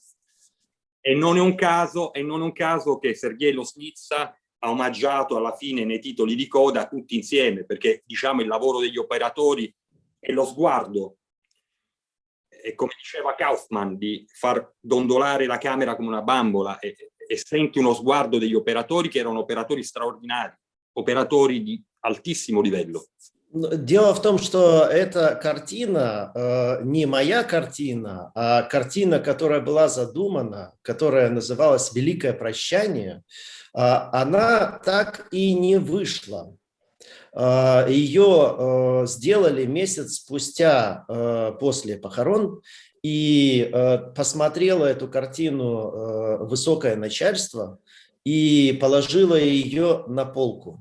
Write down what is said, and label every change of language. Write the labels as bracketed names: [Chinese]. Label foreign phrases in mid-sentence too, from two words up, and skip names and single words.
[Italian] E non è un caso che Sergej Loznitsa ha omaggiato alla fine nei titoli di coda tutti insieme, perché diciamo il lavoro degli operatori è lo sguardo, e come diceva Kaufman, di far dondolare la camera come una bambola, e senti uno sguardo degli operatori che erano operatori straordinari, operatori di altissimo livello. [Russian] Дело в том, что эта картина не моя картина, а картина, которая была задумана, которая называлась «Великое прощание», она так и не вышла. Ее сделали месяц спустя после похорон, и посмотрело эту картину высокое начальство и положило ее на полку.